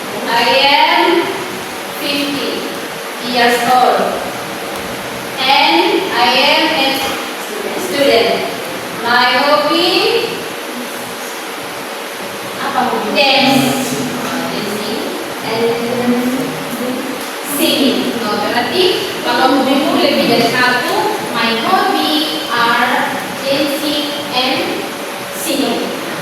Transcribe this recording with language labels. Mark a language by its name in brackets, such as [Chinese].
[English] I am 50 years old and I am a student. My hobby [Indonesian] apa? [English] Dance, dancing and singing. [Indonesian] Oh, berarti kalau hobimu lebih dari satu. [English] My hobby are dancing and singing.